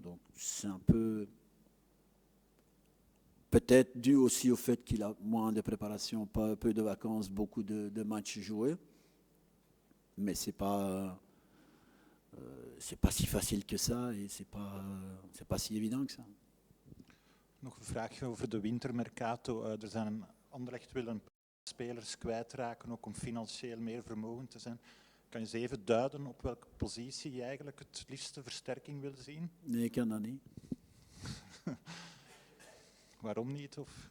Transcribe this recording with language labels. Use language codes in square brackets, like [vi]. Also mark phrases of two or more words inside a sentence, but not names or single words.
[fr] Donc c'est un peu peut-être dû aussi au fait qu'il a moins de préparation, pas peu de vacances, beaucoup de matchs joués. Mais c'est pas si facile que ça et c'est pas si évident que ça. [nl] Nog een vraagje over de wintermercato. Er zijn Anderlecht wil een paar spelers kwijtraken, ook om financieel meer vermogend te zijn. Kan je eens even duiden op welke positie je eigenlijk het liefste versterking wil zien? Nee, ik kan dat niet. Waarom niet? Of?